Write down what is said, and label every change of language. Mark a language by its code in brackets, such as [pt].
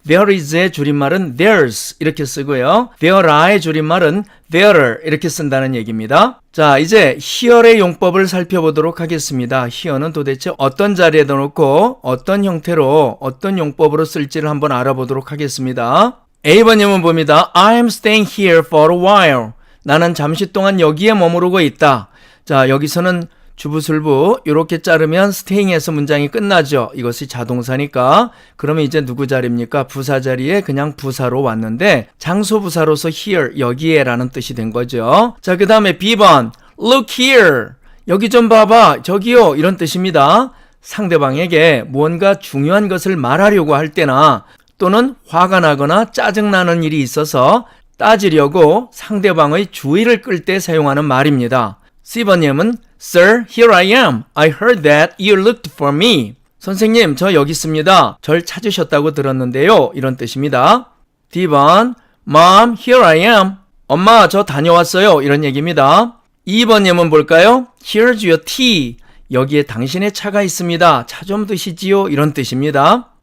[ko] there is의 줄임말은 there's 이렇게 쓰고요. there are의 줄임말은 there'er 이렇게 쓴다는 얘기입니다. 자, 이제 here의 용법을 살펴보도록 하겠습니다. here는 도대체 어떤 자리에다 놓고 어떤 형태로 어떤 용법으로 쓸지를 한번 알아보도록 하겠습니다. A번 예문 봅니다. [en] I am staying here for a while, [ko] 나는 잠시 동안 여기에 머무르고 있다. 자, 여기서는 주부술부 이렇게 자르면 staying에서 문장이 끝나죠. 이것이 자동사니까. 그러면 이제 누구 자리입니까? 부사 자리에 그냥 부사로 왔는데 장소 부사로서 here, 여기에 라는 뜻이 된 거죠. 자, 그 다음에 B번 [en] look here, [ko] 여기 좀 봐봐, 저기요 이런 뜻입니다. 상대방에게 무언가 중요한 것을 말하려고 할 때나 또는 화가 나거나 짜증나는 일이 있어서 따지려고 상대방의 주의를 끌 때 사용하는 말입니다. C번 예문 [en] Sir, here I am. I heard that you looked for me. [ko] 선생님, 저 여기 있습니다. 절 찾으셨다고 들었는데요. 이런 뜻입니다. D번 [en] Mom, here I am. [ko] 엄마, 저 다녀왔어요. 이런 얘기입니다. 2번 예문 볼까요? [en] Here's your tea. [ko] 여기에 당신의 차가 있습니다. 차 좀 드시지요. 이런 뜻입니다.